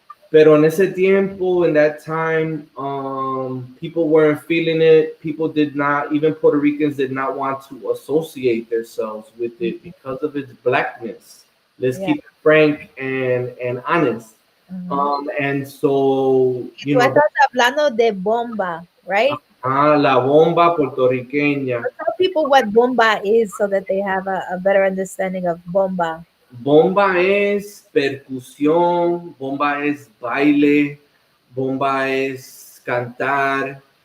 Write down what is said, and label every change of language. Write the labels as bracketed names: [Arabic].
[English] Pero en ese tiempo, in that time, people weren't feeling it. People did not, even Puerto Ricans did not want to associate themselves with it because of its blackness. Let's Yeah. keep it frank and honest. Mhm. And so, [Spanish] Y tú estás hablando de bomba, right? la bomba puertorriqueña. [English] Tell people what bomba is so that they have a better understanding of bomba. [Spanish] Bomba es percusión, bomba es baile, bomba es cantar.